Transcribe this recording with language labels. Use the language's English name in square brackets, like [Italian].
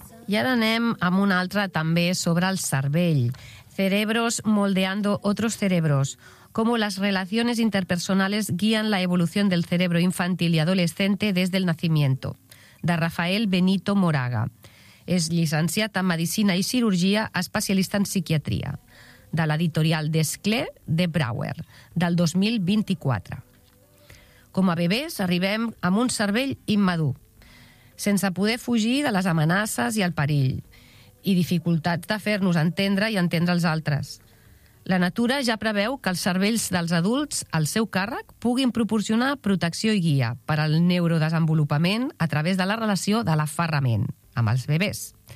[Catalan] I ara anem amb una altra també sobre el cervell. [Spanish] Cerebros moldeando otros cerebros. Cómo las relaciones interpersonales guían la evolución del cerebro infantil y adolescente desde el nacimiento, de Rafael Benito Moraga. Es llicenciada en Medicina y Cirugía, especialista en psiquiatría, de la editorial Descler de Brouwer, del 2024. [Catalan] Com a bebès arribem amb un cervell immadur, sense poder fugir de les amenaces i el perill, i dificultats de fer-nos entendre i entendre els altres. La natura ja preveu que els cervells dels adults, al seu càrrec, puguin proporcionar protecció i guia per al neurodesenvolupament a través de la relació de l'aferrament amb els bebès.